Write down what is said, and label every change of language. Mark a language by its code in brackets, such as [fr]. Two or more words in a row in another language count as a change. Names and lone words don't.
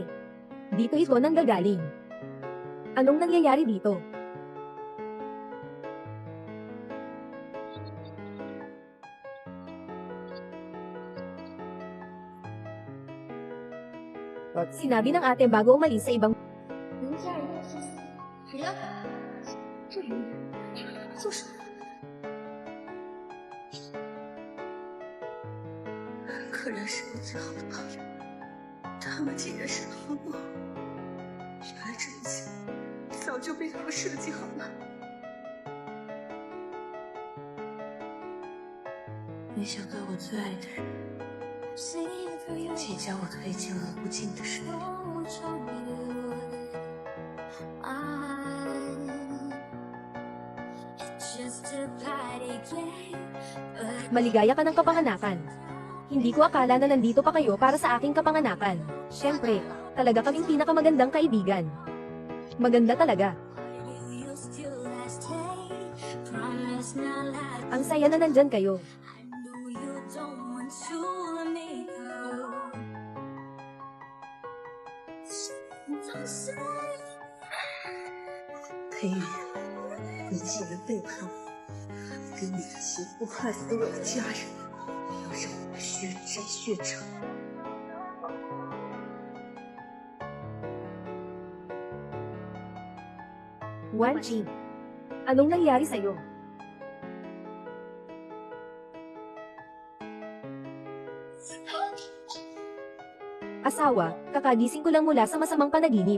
[tl] Dito ito nanggagaling. Anong nangyayari dito? Sinabi ng ate bago umalis sa ibang [zh] 人家人家是谁呀？这女人做什么？可人是我最好的朋友，他们竟然是同谋。原来这一切早就被他们设计好了。没想到我最爱的人，竟将我推进了无尽的深渊。 [tl] Maligaya ka ng kapanganakan. Hindi ko akala na nandito pa kayo para sa aking kapanganakan. Siyempre, talaga kaming pinakamagandang kaibigan. Maganda talaga. Ang saya na nandyan kayo. [zh] 裴宇，你竟然背叛我，跟你一起祸害死我的家人，要让我血债血偿。 [tl] Wanji, anong nangyari sa'yo? Asawa, kakagising ko lang mula sa masamang panaginip.